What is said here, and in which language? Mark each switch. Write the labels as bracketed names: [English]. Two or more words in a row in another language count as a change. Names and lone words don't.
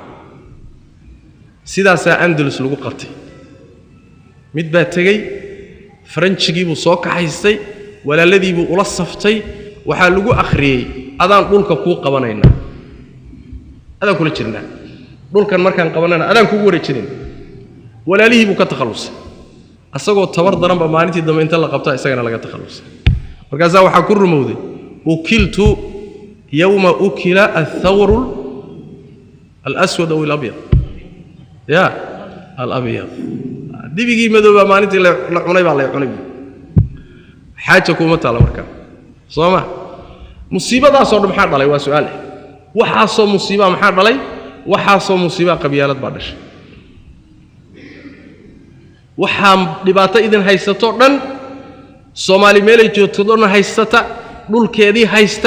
[Somali] sidaas Andalus lagu qabtay mid baa tagay Faranjigii buu soo kaxaystay walaaladii buu ula saftay waxa lagu akhriyay adaan dhulka ku qabanayna adaan kula jirnaa dhulkan markaan qabanana adaan kugu wareejinay walaalihii buu ka takhalusay asagoo tabar daranba maalintii dambe inta la qabta isagana laga takhalusay markaas waxa ku rumowday [Arabic] أكلت يوم أكل الثور الأسود أو الأبيض يا الأبيض [Somali] dibigi madooba maalintii la cunay baa la cunay xaaja kuma taala markaa sooma musiibadaas oo maxaa dhalay waa su'aal waxa soo musiiba maxaa dhalay waxa soo musiiba qabyaalad baa dhashay waxa dhibaato idin haysato dhan Soomaali meelay joogto dhan haysata dhulkeedii haysta